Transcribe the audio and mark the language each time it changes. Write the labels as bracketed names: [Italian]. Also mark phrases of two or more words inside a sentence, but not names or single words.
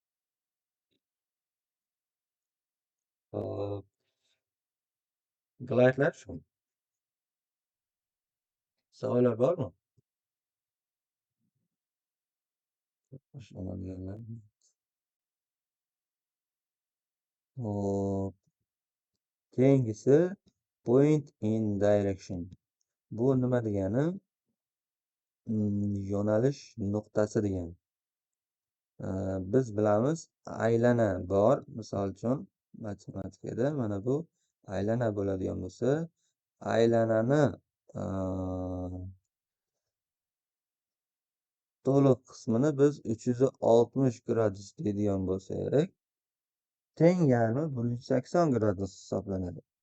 [Uzbek] Hop, Glaydlar shu. Savollar bormi? Boshlanadiganlar. Hop, keyingisi [English] point in direction. [Uzbek] Bu nima degani? Yo'nalish nuqtasi degani. Biz bilamiz, aylana bor. Misol uchun matematikada mana bu aylana bo'ladigan bo'lsa, aylanani to'liq qismini biz 360 gradus deydigan bo'lsak, teng yarmi 180 gradus hisoblanadi.